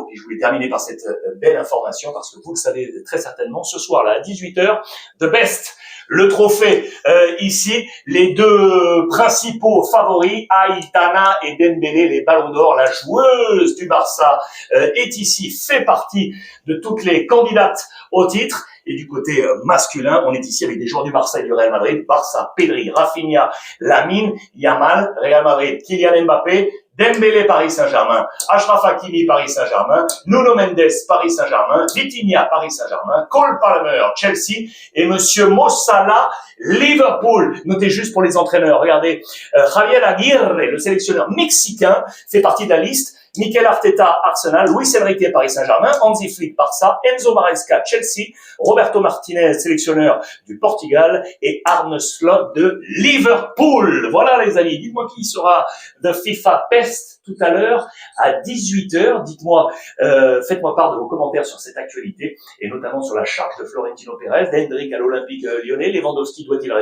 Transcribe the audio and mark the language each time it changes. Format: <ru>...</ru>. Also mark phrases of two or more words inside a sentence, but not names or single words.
<fr>Et je voulais terminer par cette belle information parce que vous le savez très certainement, ce soir-là à 18h, The Best, le trophée ici, les deux principaux favoris, Aitana et Dembélé, les ballons d'or, la joueuse du Barça est ici, fait partie de toutes les candidates au titre. Et du côté masculin, on est ici avec des joueurs du Barça et du Real Madrid, Barça, Pedri, Rafinha, Lamine, Yamal, Real Madrid, Kylian Mbappé, Dembélé, Paris Saint-Germain, Achraf Hakimi, Paris Saint-Germain, Nuno Mendes, Paris Saint-Germain, Vitinha, Paris Saint-Germain, Cole Palmer, Chelsea et Monsieur Mo Salah, Liverpool. Notez juste pour les entraîneurs, regardez, Javier Aguirre, le sélectionneur mexicain, fait partie de la liste. Mikel Arteta, Arsenal, Luis Enrique, Paris Saint-Germain, Hansi Flick, Barça, Enzo Maresca, Chelsea, Roberto Martinez, sélectionneur du Portugal et Arne Slot de Liverpool. Voilà les amis, dites-moi qui sera The FIFA Best tout à l'heure à 18h. Dites-moi, faites-moi part de vos commentaires sur cette actualité et notamment sur la charge de Florentino Pérez, d'Hendrick à l'Olympique lyonnais, Lewandowski doit-il rester?</fr>